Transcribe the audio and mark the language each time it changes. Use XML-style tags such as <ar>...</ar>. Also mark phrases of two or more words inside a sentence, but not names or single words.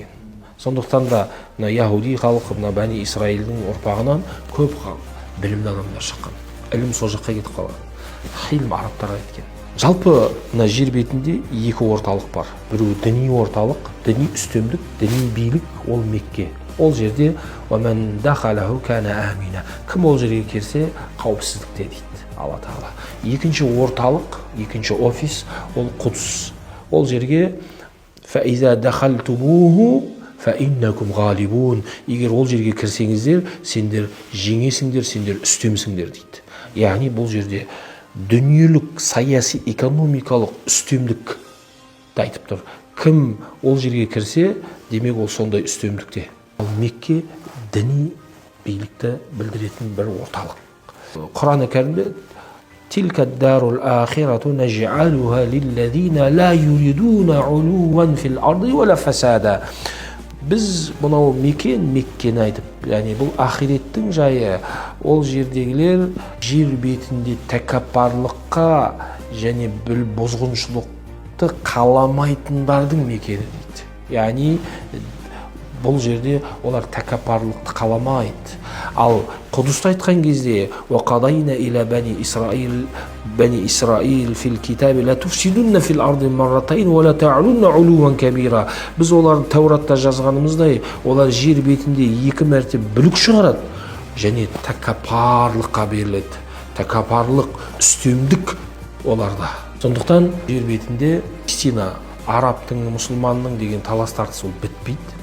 <kk>Сондықтан да яһуди халқы Бәни Исраилдің ұрпағынан көп білімді адамдар шыққан. Ілім сол жаққа кетіп қалған. Хилім арабтарға кеткен. Жалпы жер бетінде екі орталық бар. Біреу діни орталық, діни үстемдік, діни билік, ол Мекке. Ол жерде</kk> <ar>وَمَنْ دَخَلَهُ كَانَ آمِنًا.</ar> <kk>Кім ол жерге келсе, қауіпсіздікте дейді Алла Тағала. Екінші орталық, екінші офис, ол Құдс. Ол жерге</kk> <ar>فَإِذَا دَخَلْتُمُوهُ فَإِنَّكُمْ غَالِبُونَ.</ar> <kk>Егер ол жерге кірсеңіздер, сендер жеңесіңдер, сендер үстемсіңдер дейді. Яғни бұл жерде дүниелік, саяси, экономикалық үстемдік айтып тұр. Кім ол жерге кірсе, демек ол сондай үстемдікте. Ал Мекке діни билікті білдіретін бір орталық. Құран кәрімде</kk> <ar>تِلْكَ الدَّارُ الْآخِرَةُ نَجْعَلُهَا لِلَّذِينَ لَا يُرِدُونَ عُلُوًّا فِي الْأَرْضِ وَلَا فَسَادًا.</ar> <kk>Біз бұнау Меккені айтып, яғни бұл ақиреттің жайы, ол жердегілер жер бетінде тәкаппарлыққа және бұзғыншылықты қаламайтындардың мекені дейді. Яғни бұл жерде олар тәкаппарлықты қаламайды. Ал Құдысты айтқан кезде</kk> <ar>وَقَضَيْنَا إِلَى بَنِي إِسْرَائِيل فِي الْكِتَابِ لَا تُفْسِدُنَّ فِي الْأَرْضِ مَرَّتَيْنِ وَلَا تَعْلُنَّ عُلُوًّا كَبِيرًا.</ar> <kk>Біз оларды Тәуратта жазғанымыздай, олар жер бетінде екі мәрте бүлік шығарады және тәкаппарлыққа беріледі. Тәкаппарлық, үстемдік оларда. Сондықтан жер бетінде Палестина, арабтың, мұсылманның деген талас тартыс ол бітпейді.</kk>